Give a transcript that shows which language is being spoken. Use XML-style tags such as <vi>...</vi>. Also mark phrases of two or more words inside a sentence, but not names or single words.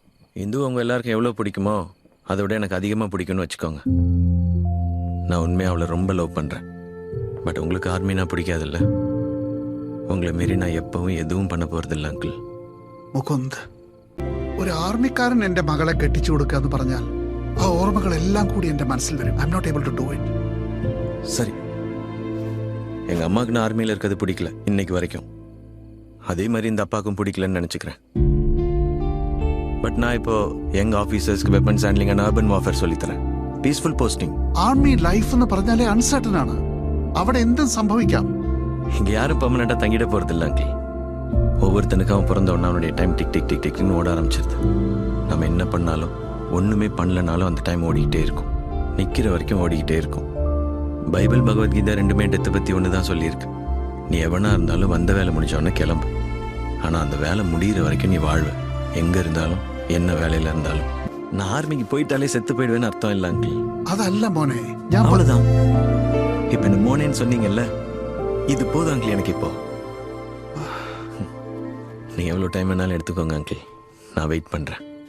<ta>இந்து உங்க எல்லாருக்கும் எவ்வளோ பிடிக்குமோ அதை விட எனக்கு அதிகமாக பிடிக்கும்னு வச்சுக்கோங்க. நான் உண்மையாக அவளை ரொம்ப லவ் பண்ணுறேன். பட் உங்களுக்கு ஆர்மினா பிடிக்காதுல்ல. உங்களை மீறி நான் எப்பவும் எதுவும் பண்ண போகிறதில்ல அங்கிள்.</ta> <ml>മുകുന്ദ്, ഒരു ആർമിക്കാരൻ എന്റെ മകളെ കെട്ടിച്ചു കൊടുക്കുക എന്ന് പറഞ്ഞാൽ ആ ഓർമ്മകളെല്ലാം കൂടി എന്റെ മനസ്സിൽ വരും.</ml> <en>I'm not able to do it.</en> <ta>சரி, எங்கள் அம்மாவுக்கு நான் ஆர்மியில் இருக்கிறது பிடிக்கல இன்னைக்கு வரைக்கும். அதே மாதிரி இந்த அப்பாவுக்கும் பிடிக்கலன்னு நினச்சிக்கிறேன். பட் நான் இப்போ</ta> <en>young officersக்கு weapons handling and urban warfare</en> <ta>சொல்லித்தரேன்.</ta> <en>Peaceful posting. army life</en> <ml>എന്ന് പറഞ്ഞാലേ അൺസർട്ടൺ ആണ്. അവിടെ എന്തും സംഭവിക്കാം.</ml> <ta>இங்கே யாரும் பெர்மனெண்ட்டாக தங்கிட போகிறதில்ல அங்கிள். ஒவ்வொருத்தனுக்கும் அவன் பிறந்த உடனே அவனுடைய டைம் டிக் டிக் டிக் டிக்னு ஓட ஆரம்பிச்சிருது. நம்ம என்ன பண்ணாலும் ஒன்றுமே பண்ணலனாலும் அந்த டைம் ஓடிக்கிட்டே இருக்கும். நிற்கிற வரைக்கும் ஓடிக்கிட்டே இருக்கும். பைபிள் பகவத்கீதை ரெண்டுமே டெத்தை பற்றி ஒன்று தான் சொல்லியிருக்கு. நீ எவனா இருந்தாலும் வந்த வேலை முடிஞ்சவொடனே கிளம்பு. ஆனால் அந்த வேலை முடிகிற வரைக்கும் நீ வாழ்வ. எங்கே இருந்தாலும் என்ன வேலையில் இருந்தாலும். நான் ஆர்மிக்கு போயிட்டாலே செத்து போயிடுவேன்னு அர்த்தம் இல்லை அங்கிள்.</ta> <ml>അതല്ല മോനെ,</ml> <ta>அவ்வளோதான். இப்போ இந்த மோனேன்னு சொன்னீங்கல்ல, இது போதும் அங்கிள் எனக்கு இப்போ. நீங்கள் எவ்வளோ டைம் வேணாலும் எடுத்துக்கோங்க அங்கிள், நான் வெயிட் பண்ணுறேன்.</ta>